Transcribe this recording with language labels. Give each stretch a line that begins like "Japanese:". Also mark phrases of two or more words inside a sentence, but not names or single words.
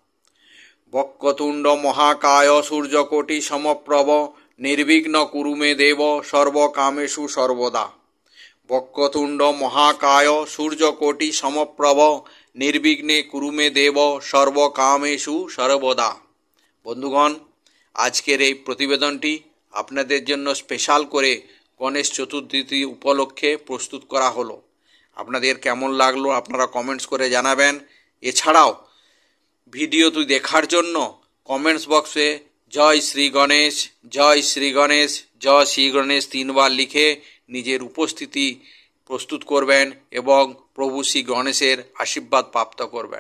Sanskrit: वक्रतुंड महाकाय सूर्यकोटि समप्रभ निर्विघ्न कुरु मे देव सर्वकामेषु सर्वदा। वक्रतुंड महाकाय सूर्यकोटि समप्रभ निर्विघ्ने कुरु मे देव सर्वकामेषु सर्वदा।
Bangla: বন্ধুগণ, আজকের এই প্রতিবেদনটি আপনাদের জন্য স্পেশাল করে গণেশ চতুর্থী উপলক্ষে প্রস্তুত করা হলো। আপনাদের কেমন লাগলো আপনারা কমেন্টস করে জানাবেন। এছাড়াও ভিডিওটি দেখার জন্য কমেন্টস বক্সে জয় শ্রী গণেশ, জয় শ্রী গণেশ, জয় শ্রী গণেশ 3 বার লিখে নিজের উপস্থিতি প্রস্তুত করবেন এবং প্রভু শ্রী গণেশের আশীর্বাদ প্রাপ্ত করবেন।